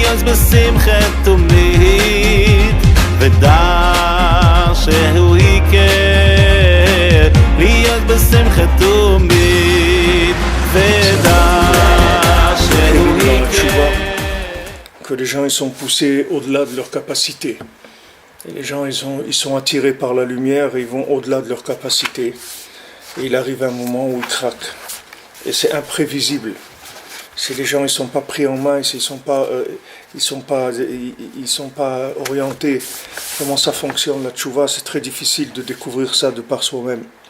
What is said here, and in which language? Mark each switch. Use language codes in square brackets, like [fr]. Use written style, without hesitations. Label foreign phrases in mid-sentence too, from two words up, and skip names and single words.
[he] בשמחה תמיד ודע שהוא יקר להיות בשמחה תמיד ודע שהוא יקר. [fr] Que les gens ils sont poussés au-delà de leur capacité. Et les gens ils sont attirés par la lumière et ils vont au-delà de leur capacité. Et il arrive un moment où ils craquent. Et c'est imprévisible. Si les gens ils sont pas pris en main, ils sont pas orientés, comment ça fonctionne la tchouva, c'est très difficile de découvrir ça de par soi-même.